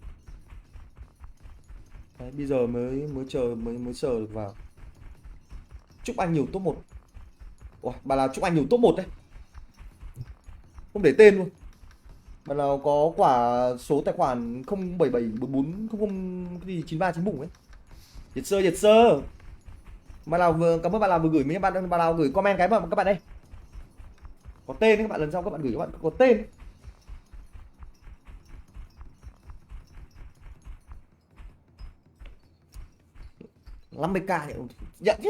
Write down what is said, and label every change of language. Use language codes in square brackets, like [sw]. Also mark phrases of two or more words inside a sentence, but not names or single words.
[vi] Đấy, bây giờ mới chờ mới sờ được vào. Chúc anh nhiều top 1. Ủa, bà nào chúc anh nhiều top 1 đấy. Không để tên luôn. Bà nào có quả số tài khoản 077440 cái gì 93 bùng ấy. [en] Yes sir, yes sir. [vi] Bà nào vừa cảm ơn bà nào vừa gửi mấy bạn, bà nào gửi comment cái mà các bạn đây. Có tên đấy các bạn, lần sau các bạn gửi các bạn có tên. Ấy. 50k thì nhận chứ.